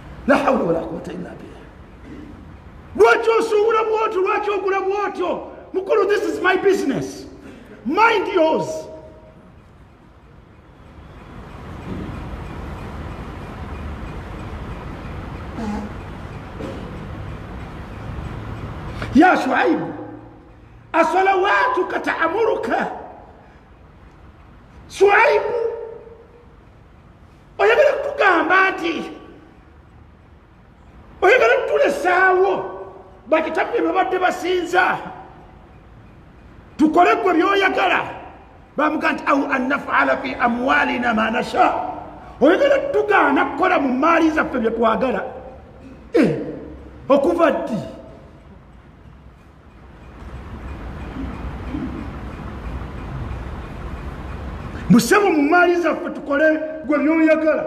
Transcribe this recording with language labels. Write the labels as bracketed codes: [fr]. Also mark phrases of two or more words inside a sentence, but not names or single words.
[ar] لا حول ولا قوة إلا بالله. [lg] Lwaki osuubula bwotyo, lwaki ogula bwotyo? Mukulu, [en] this is my business, mind yours. [ar] يا شعيب أصلاتك تأمرك. [lg] Shuaibu, oyagala kutugamba nti oyagala kutulesaawo bakitabu bye babadde basinza tukole gwe byoyagala. Bamuga nti [ar] أو أن نفعل في أموالنا ما نشاء. [lg] Oyagala kutugaana kukola mu maali zaffe bye twagala. Okuva ddi? Musemu mu maali zaffe tukole gwe byoyagala.